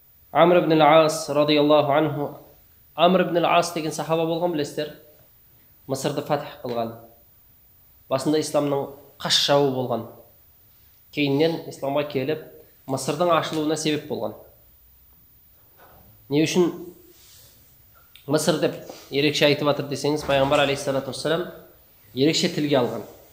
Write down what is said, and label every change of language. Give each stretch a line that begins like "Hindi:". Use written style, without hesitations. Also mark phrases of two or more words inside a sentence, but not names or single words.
Kazakh: Амр ибн ал-Ас
Arabic: رضي الله عنه.
Kazakh: Амр ибн ал-Ас деген сахаба болған, білесіздер. Мысырды фатх қылған. Басында исламның қаш жауы болған. Кейіннен исламға келіп, Мысырдың ашылуына себеп болған. Не үшін Мысыр деп ерекше айтып жатыр десеңіз, пайғамбар
Arabic: عليه الصلاة والسلام
Kazakh: ерекше тілге алған.